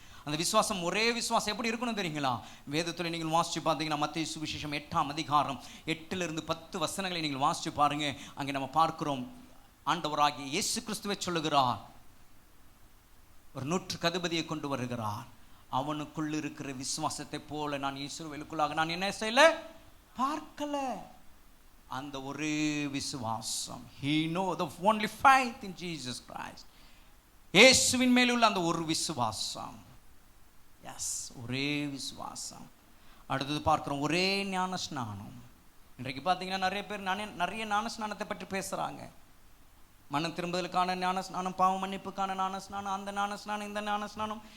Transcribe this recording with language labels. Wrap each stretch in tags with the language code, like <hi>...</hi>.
<ta>அந்த விசுவாசம், ஒரே விசுவாசம் எப்படி இருக்கணும் தெரியுங்களா? வேதத்தில் நீங்கள் வாசித்து பார்த்தீங்கன்னா, மத்தேயு சுவிசேஷம் 8ஆம் அதிகாரம் 8லிருந்து 10 வசனங்களை நீங்கள் வாசித்து பாருங்க. அங்கே நம்ம பார்க்கிறோம், ஆண்டவராகிய இயேசு கிறிஸ்துவை சொல்லுகிறார், ஒரு 100 அதிபதியை கொண்டு வருகிறார். அவனுக்குள் இருக்கிற விசுவாசத்தை போல நான் இஸ்ரவேலுக்குள்ளாக நான் என்ன செய்யல, பார்க்கல. அந்த ஒரே விசுவாசம்.</ta> <en>He know the only faith in Jesus Christ.</en> <ta>இயேசுவின் மேல் உள்ள அந்த ஒரு விசுவாசம். எஸ், ஒரே விசுவாசம். அடுத்தது பார்க்கிறோம், ஒரே ஞான ஸ்நானம். இன்றைக்கு பார்த்தீங்கன்னா நிறைய பேர் நிறைய ஞான ஸ்நானத்தை பற்றி பேசுகிறாங்க. மனம் திரும்புதலுக்கான ஞான ஸ்நானம், பாவ மன்னிப்புக்கான ஞான ஸ்நானம், அந்த ஞான ஸ்நானம், இந்த ஞான ஸ்நானம்.</ta>